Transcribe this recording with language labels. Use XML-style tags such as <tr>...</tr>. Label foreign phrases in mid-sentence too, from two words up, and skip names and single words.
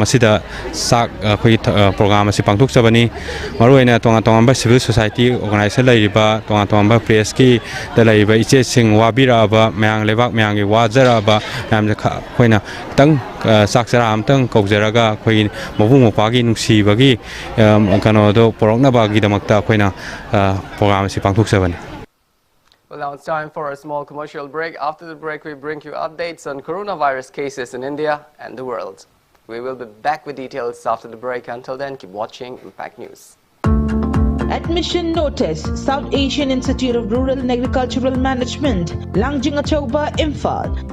<mni>asida sak akhoi program asi pangthok sabani maru oina tonga tonga ba</mni> <en>civil society organization</en> <mni>laiba tonga tonga ba press ki dalaiba iche sing wabira ba mayang lebak mayang gi wajara ba yam khoina tang sak chara amtang kaujaraga khoi mabung mopagi nungsi bagi kano do porokna bagi damakta khoina program si pangthok sabani.</mni> <en>Well, now it's time for a small commercial break. After the break, we bring you updates on coronavirus cases in India and the world. We will be back with details after the break. Until then, keep watching Impact News. Admission notice. South Asian Institute of Rural and Agricultural Management, Langjing Achauba, Imphal.</en>